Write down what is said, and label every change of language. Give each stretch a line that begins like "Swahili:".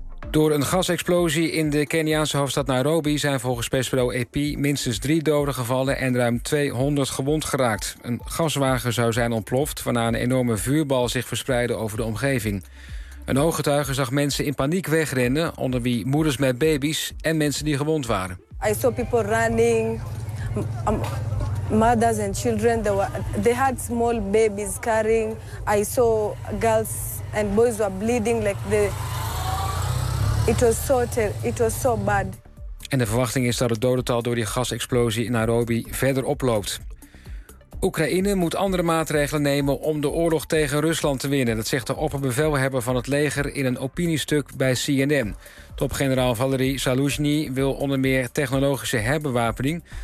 Dutch: Door een gasexplosie in de Keniaanse hoofdstad Nairobi zijn volgens persbureau AP minstens 3 doden gevallen en ruim 200 gewond geraakt. Een gaswagen zou zijn ontploft, waarna een enorme vuurbal zich verspreidde over de omgeving. Een ooggetuige zag mensen in paniek wegrennen, onder wie moeders met baby's en mensen die gewond waren.
English: I saw people running, mothers and children. They had small babies carrying. I saw girls and boys were bleeding like the. It was so bad.
Dutch: En de verwachting is dat het dodental door die gasexplosie in Nairobi verder oploopt. Oekraïne moet andere maatregelen nemen om de oorlog tegen Rusland te winnen. Dat zegt de opperbevelhebber van het leger in een opiniestuk bij CNN. Topgeneraal Valery Zaluzhny wil onder meer technologische herbewapening.